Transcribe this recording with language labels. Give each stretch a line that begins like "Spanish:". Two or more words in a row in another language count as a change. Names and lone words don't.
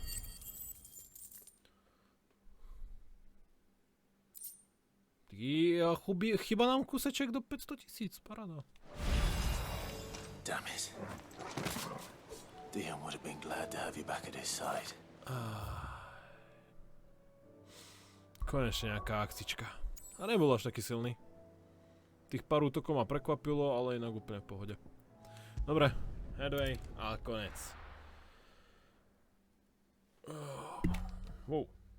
Slovak: Chyba nám kuseček do 500 000, paráda.
English: Damn it. Dion would have been glad to have you back at his side.
Slovak: Konečne nejaká akcička. A nebol až taký silný. Tých pár útokov ma prekvapilo, ale inak úplne v pohode. Dobre, headway a konec. Wow.